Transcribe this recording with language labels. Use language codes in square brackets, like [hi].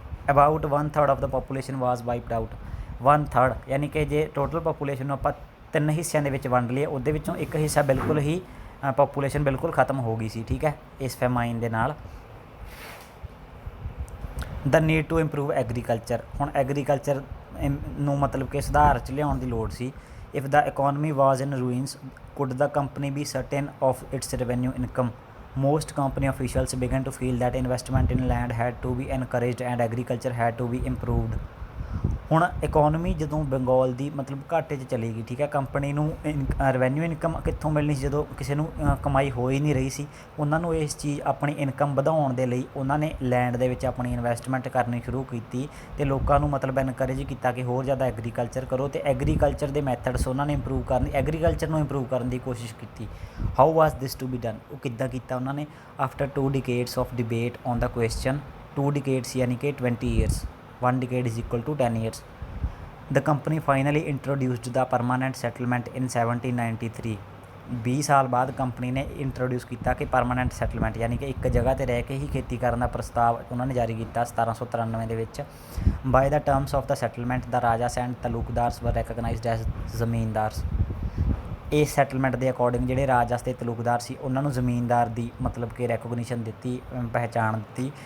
[en] About 1/3 of the population was wiped out. [pa] 1/3 ਯਾਨੀ ਕਿ ਜੇ ਟੋਟਲ ਪਾਪੂਲੇਸ਼ਨ ਨੂੰ ਆਪਾਂ 3 ਹਿੱਸਿਆਂ ਦੇ ਵਿੱਚ ਵੰਡ ਲਈਏ, ਉਹਦੇ ਵਿੱਚੋਂ ਇੱਕ ਹਿੱਸਾ ਬਿਲਕੁਲ ਹੀ ਪਾਪੂਲੇਸ਼ਨ ਬਿਲਕੁਲ ਖ਼ਤਮ ਹੋ ਗਈ ਸੀ, ਠੀਕ ਹੈ, ਇਸ ਫੈਮਾਈਨ ਦੇ ਨਾਲ। [en] The need to improve agriculture. [pa] ਹੁਣ ਐਗਰੀਕਲਚਰ ਨੂੰ ਮਤਲਬ ਕਿ ਸੁਧਾਰ 'ਚ ਲਿਆਉਣ ਦੀ ਲੋੜ ਸੀ। [en] If the economy was in ruins could the company be certain of its revenue income. Most company officials began to feel that investment in land had to be encouraged and agriculture had to be improved. [pa] ਹੁਣ economy ਜਦੋਂ ਬੰਗਾਲ ਦੀ ਮਤਲਬ ਘਾਟੇ 'ਚ ਚਲੀ ਗਈ, ਠੀਕ ਹੈ, company ਨੂੰ ਰੈਵੈਨਿਊ ਇਨਕਮ ਕਿੱਥੋਂ ਮਿਲਣੀ ਸੀ ਜਦੋਂ ਕਿਸੇ ਨੂੰ ਕਮਾਈ ਹੋ ਹੀ ਨਹੀਂ ਰਹੀ ਸੀ। ਉਹਨਾਂ ਨੂੰ ਇਸ ਚੀਜ਼ ਆਪਣੀ ਇਨਕਮ ਵਧਾਉਣ ਦੇ ਲਈ ਉਹਨਾਂ ਨੇ ਲੈਂਡ ਦੇ ਵਿੱਚ ਆਪਣੀ ਇਨਵੈਸਟਮੈਂਟ ਕਰਨੀ ਸ਼ੁਰੂ ਕੀਤੀ ਅਤੇ ਲੋਕਾਂ ਨੂੰ ਮਤਲਬ ਇਨਕਰੇਜ ਕੀਤਾ ਕਿ ਹੋਰ ਜ਼ਿਆਦਾ ਐਗਰੀਕਲਚਰ ਕਰੋ ਅਤੇ ਐਗਰੀਕਲਚਰ ਦੇ ਮੈਥਡਸ ਉਹਨਾਂ ਨੇ ਇੰਪਰੂਵ ਕਰਨ ਐਗਰੀਕਲਚਰ ਨੂੰ ਇੰਪਰੂਵ ਕਰਨ ਦੀ ਕੋਸ਼ਿਸ਼ ਕੀਤੀ। [en] how was this to be done, [pa] ਉਹ ਕਿੱਦਾਂ ਕੀਤਾ ਉਹਨਾਂ ਨੇ? [en] After 2 decades of debate on the question, 2 decades ਯਾਨੀ ਕਿ 20 years, 1 decade is equal to 10 years, the company finally introduced the permanent settlement in 1793। [pa] 20 ਸਾਲ ਬਾਅਦ ਕੰਪਨੀ ਨੇ ਇੰਟਰੋਡਿਊਸ ਕੀਤਾ ਕਿ ਪਰਮਾਨੈਂਟ ਸੈਟਲਮੈਂਟ ਯਾਨੀ ਕਿ ਇੱਕ ਜਗ੍ਹਾ 'ਤੇ ਰਹਿ ਕੇ ਹੀ ਖੇਤੀ ਕਰਨ ਦਾ ਪ੍ਰਸਤਾਵ ਉਹਨਾਂ ਨੇ ਜਾਰੀ ਕੀਤਾ 1793 ਦੇ ਵਿੱਚ। [en] By the terms of the settlement the rajas and taluqdars were recognised as zamindars. [pa] ਇਸ ਸੈਟਲਮੈਂਟ ਦੇ ਅਕੋਰਡਿੰਗ ਜਿਹੜੇ ਰਾਜਾਸ ਅਤੇ ਤਲੂਕਦਾਰ ਸੀ ਉਹਨਾਂ ਨੂੰ ਜ਼ਮੀਨਦਾਰ ਦੀ ਮਤਲਬ ਕਿ ਰੈਕੋਗਨੀਸ਼ਨ ਦਿੱਤੀ, ਪਹਿਚਾਣ ਦਿੱਤੀ।